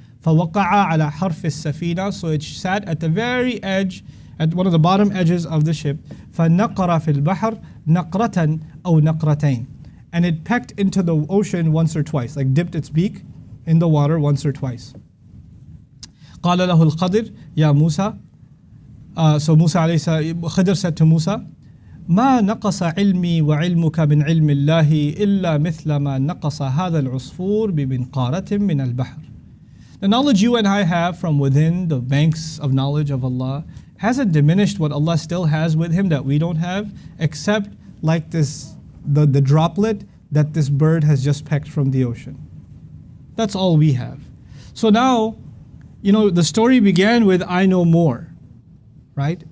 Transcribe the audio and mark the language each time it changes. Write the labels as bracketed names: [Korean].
[Arabic] فَوَقَعَ عَلَى حَرْفِ السَّفِينَةِ, [English] so it sat at the very edge, at one of the bottom edges of the ship. [Arabic] فَنَقَرَ فِي الْبَحْرِ نَقْرَةً أَوْ نَقْرَتَيْنِ, [English] and it pecked into the ocean once or twice, like dipped its beak in the water once or twice. [Arabic] قَالَ لَهُ الْخَضِرُ يَا مُوسَى, [English] so Musa alayhi salam, Khidr said to Musa, [Arabic] ما نقص علمي وعلمك من علم الله إلا مثل ما نقص هذا العصفور بمنقارة من البحر. [English] The knowledge you and I have from within the banks of knowledge of Allah hasn't diminished what Allah still has with Him that we don't have, except like this, the droplet that this bird has just pecked from the ocean. That's all we have. So now, you know, the story began with I know more, right?